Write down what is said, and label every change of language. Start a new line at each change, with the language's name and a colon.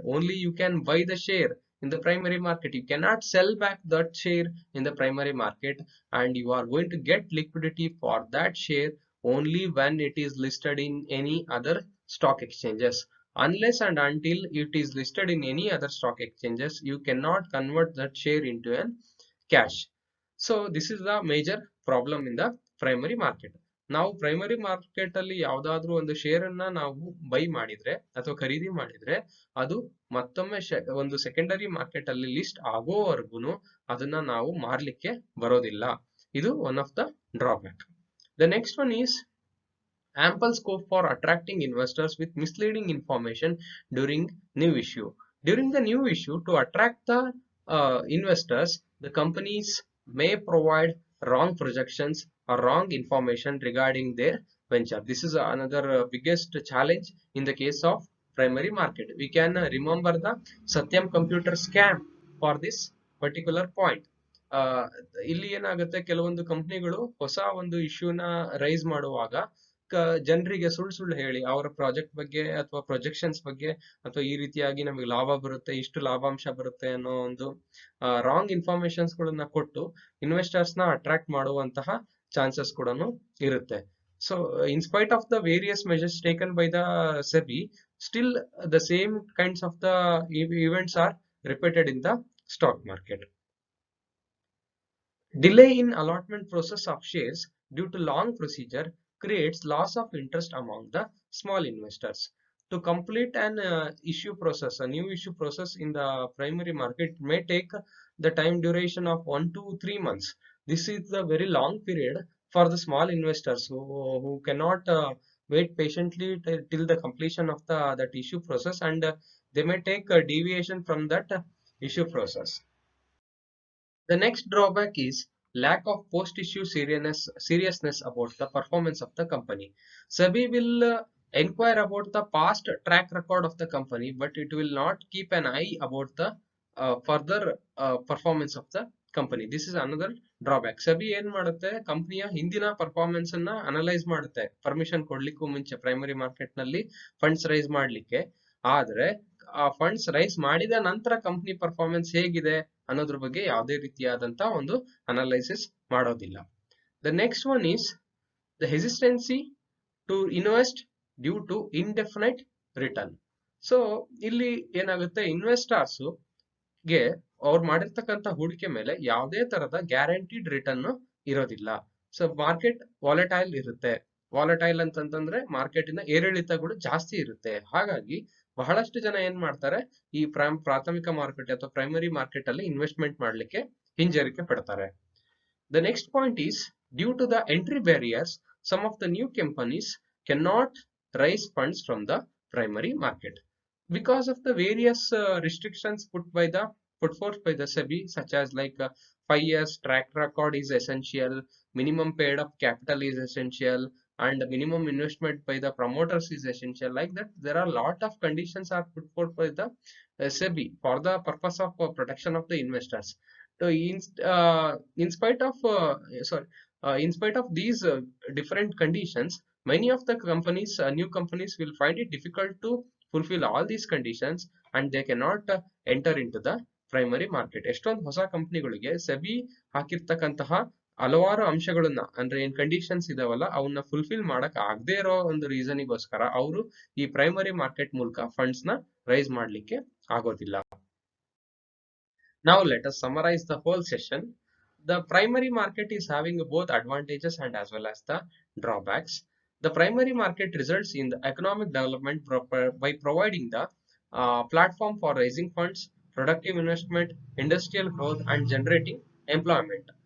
English: Only you can buy the share in the primary market. You cannot sell back that share in the primary market, and you are going to get liquidity for that share only when it is listed in any other stock exchanges. Unless and until it is listed in any other stock exchanges, you cannot convert that share into a cash. So this is the major problem in the primary market.
Kannada: ನಾವು primary market ಅಲ್ಲಿ ಯಾವ್ದಾದ್ರು ಒಂದು share ಅನ್ನ ನಾವು by ಮಾಡಿದ್ರೆ ಅಥವಾ ಖರೀದಿ ಮಾಡಿದ್ರೆ ಅದು ಮತ್ತೊಮ್ಮೆ ಒಂದು ಸೆಕೆಂಡರಿ ಮಾರ್ಕೆಟ್ ಅಲ್ಲಿ ಲಿಸ್ಟ್ ಆಗೋವರೆಗೂ ಅದನ್ನ ನಾವು ಮಾರ್ಲಿಕ್ಕೆ ಬರೋದಿಲ್ಲ. ಇದು
English: One of the drawback. The next one is ample scope for attracting investors with misleading information during new issue. During the new issue, to attract the investors, the companies may provide wrong projections or wrong information regarding their venture. This is another biggest challenge in the case of primary market. We can remember the Satyam computer scam for this particular point.
Kannada: ಇಲ್ಲಿ ಏನಾಗುತ್ತೆ, ಕೆಲವೊಂದು ಕಂಪನಿಗಳು ಹೊಸ ಒಂದು ಇಶ್ಯೂನ rice ಮಾಡುವಾಗ ಜನರಿಗೆ ಸುಳ್ಳು ಹೇಳಿ ಅವರ ಪ್ರಾಜೆಕ್ಟ್ ಬಗ್ಗೆ ಅಥವಾ ಪ್ರೊಜೆಕ್ಷನ್ಸ್ ಬಗ್ಗೆ ಅಥವಾ ಈ ರೀತಿಯಾಗಿ ನಮಗೆ ಲಾಭ ಬರುತ್ತೆ, ಇಷ್ಟು ಲಾಭಾಂಶ ಬರುತ್ತೆ ಅನ್ನೋ ಒಂದು ರಾಂಗ್ ಇನ್ಫಾರ್ಮೇಶನ್ಸ್ ಗಳನ್ನ ಕೊಟ್ಟು ಇನ್ವೆಸ್ಟರ್ಸ್ ನ ಅಟ್ರಾಕ್ಟ್ ಮಾಡುವಂತಹ ಚಾನ್ಸಸ್ ಕೂಡ ಇರುತ್ತೆ.
English: So in spite of the various measures taken by the SEBI, still the same kinds of the events are repeated in the stock market. Delay in allotment process of shares due to long procedure creates loss of interest among the small investors. To complete an issue process, a new issue process in the primary market may take the time duration of 1 to 3 months. This is a very long period for the small investors who cannot wait patiently till the completion of that issue process, and they may take a deviation from that issue process. The next drawback is lack of post-issue seriousness about the performance of the company. SEBI will inquire about the past track record of the company, but it will not keep an eye about the further performance of the company. This is another drawback.
Kannada: SEBI ಏನ್ ಮಾಡುತ್ತೆ, ಕಂಪನಿಯ ಹಿಂದಿನ performance ಅನ್ನ analyse ಮಾಡುತ್ತೆ permission ಕೊಡ್ಲಿಕ್ಕೂ ಮುಂಚೆ primary market ನಲ್ಲಿ funds rice ಮಾಡ್ಲಿಕ್ಕೆ. ಆದ್ರೆ ಆ ಫಂಡ್ಸ್ ರೈಸ್ ಮಾಡಿದ ನಂತರ ಕಂಪನಿ ಪರ್ಫಾರ್ಮೆನ್ಸ್ ಹೇಗಿದೆ ಅನ್ನೋದ್ರ ಬಗ್ಗೆ ಯಾವುದೇ ರೀತಿಯಾದಂತ ಒಂದು ಅನಲೈಸಿಸ್ ಮಾಡೋದಿಲ್ಲ.
English: The next one is the hesitancy to invest due to indefinite return.
Kannada: So ಇಲ್ಲಿ ಏನಾಗುತ್ತೆ, ಇನ್ವೆಸ್ಟರ್ಸ್ ಗೆ ಅವ್ರು ಮಾಡಿರ್ತಕ್ಕಂಥ ಹೂಡಿಕೆ ಮೇಲೆ ಯಾವುದೇ ತರದ ಗ್ಯಾರಂಟಿಡ್ ರಿಟರ್ನ್ ಇರೋದಿಲ್ಲ. ಸೊ ಮಾರ್ಕೆಟ್ ವಾಲಟೈಲ್ ಇರುತ್ತೆ. ವಾಲಟೈಲ್ ಅಂತಂದ್ರೆ ಮಾರ್ಕೆಟಿನ ಏರಿಳಿತಗಳು ಜಾಸ್ತಿ ಇರುತ್ತೆ. ಹಾಗಾಗಿ ಬಹಳಷ್ಟು ಜನ ಏನ್ ಮಾಡ್ತಾರೆ, ಈ ಪ್ರಾಥಮಿಕ ಮಾರುಕಟ್ಟೆ ಅಥವಾ ಪ್ರೈಮರಿ ಮಾರ್ಕೆಟ್ ಅಲ್ಲಿ ಇನ್ವೆಸ್ಟ್ಮೆಂಟ್ ಮಾಡ್ಲಿಕ್ಕೆ ಹಿಂಜರಿಕೆ ಪಡ್ತಾರೆ.
English: The next point is due to the entry barriers, some of the new companies can not raise funds from the primary market because of the various restrictions put forth by the SEBI, such as like 5 years track record is essential, minimum paid up capital is essential, and minimum investment by the promoters is essential. Like that, there are a lot of conditions are put forth by the SEBI for the purpose of protection of the investors. So in spite of in spite of these different conditions, many of the companies, new companies, will find it difficult to fulfill all these conditions, and they cannot enter into the primary market.
Kannada: ಎಷ್ಟೊಂದು ಹೊಸ ಕಂಪನಿಗಳಿಗೆ SEBI ಹಾಕಿರ್ತಕ್ಕಂತಹ ಹಲವಾರು ಅಂಶಗಳನ್ನ, ಅಂದ್ರೆ ಏನ್ conditions ಇದಾವಲ್ಲ, ಅವನ್ನ fulfil ಮಾಡಕ್ ಆಗದೆ ಇರೋ ಒಂದು ರೀಸನ್ಗೋಸ್ಕರ ಅವರು ಈ ಪ್ರೈಮರಿ ಮಾರ್ಕೆಟ್ ಮೂಲಕ ಫಂಡ್ಸ್ ನ ರೈಸ್ ಮಾಡ್ಲಿಕ್ಕೆ ಆಗೋದಿಲ್ಲ.
English: Now let us summarize the whole session. The primary market is having both advantages and as well as the drawbacks. The primary market results in the economic development by providing the platform for raising funds, productive investment, industrial growth, and generating employment.